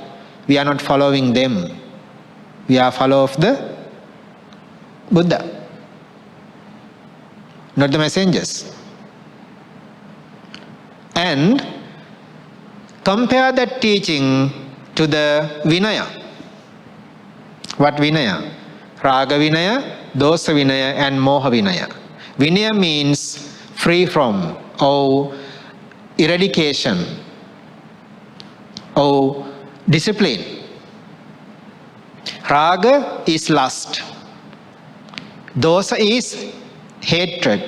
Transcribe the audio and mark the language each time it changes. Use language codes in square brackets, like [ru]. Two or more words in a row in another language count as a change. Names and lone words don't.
[en] We are not following them. We are followers of the Buddha, not the messengers. And compare that teaching to the Vinaya. What Vinaya? [pi] Raga Vinaya, Dosa Vinaya and Moha Vinaya. [en] Vinaya means free from or eradication or discipline. Raga is lust. Dosa is hatred.